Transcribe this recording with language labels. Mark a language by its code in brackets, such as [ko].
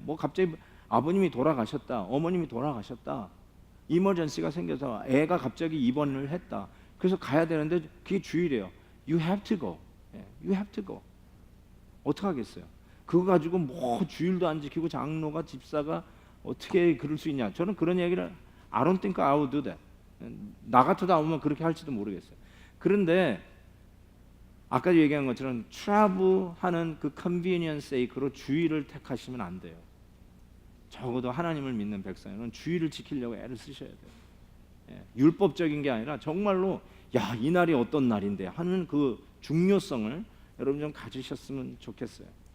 [ko] 뭐 갑자기 아버님이 돌아가셨다, 어머님이 돌아가셨다, 이머전시가 생겨서 애가 갑자기 입원을 했다. 그래서 가야 되는데 그게 주일이에요. [en] You have to go. You have to go. [ko] 어떻게 하겠어요? 그거 가지고 뭐 주일도 안 지키고 장로가 집사가 어떻게 그럴 수 있냐. 저는 그런 얘기를 [en] I don't think I would do that. [ko] 나 같아도 아무면 그렇게 할지도 모르겠어요. 그런데 아까 얘기한 것처럼 트래블하는 그 컨비니언스 세이크로 주일을 택하시면 안 돼요. 적어도 하나님을 믿는 백성은 주의를 지키려고 애를 쓰셔야 돼요. 예, 율법적인 게 아니라 정말로 야, 이 날이 어떤 날인데 하는 그 중요성을 여러분 좀 가지셨으면 좋겠어요.